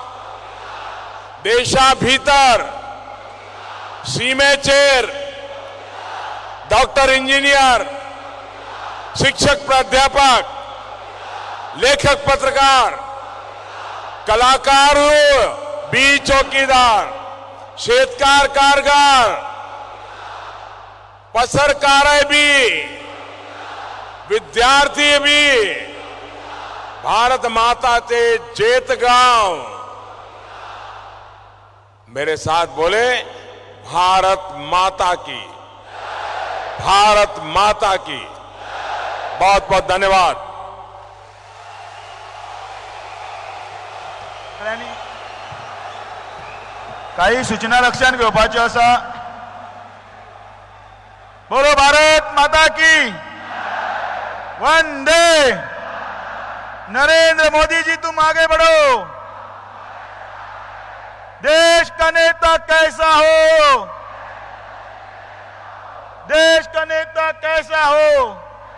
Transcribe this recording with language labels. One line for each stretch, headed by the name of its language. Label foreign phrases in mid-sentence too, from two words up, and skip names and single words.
Konkani: देशा भीतर सीमेचेर डॉक्टर, इंजिनियर, शिक्षक, प्राध्यापक, लेखक, पत्रकार, कलाकार, बी चौकीदार, शेतकार, कारगार,
Hindi: पत्रकार भी, विद्यार्थी भी, भारत माता के जेत गांव, मेरे साथ बोले भारत माता की, भारत माता की। बहुत बहुत धन्यवाद।
Konkani: काही सूचना लक्षात घेवपाच्यो आसा।
Hindi: बोलो भारत माता की, वंदे। नरेंद्र मोदी जी तुम आगे बढ़ो। देश का नेता कैसा हो, देश का नेता कैसा हो,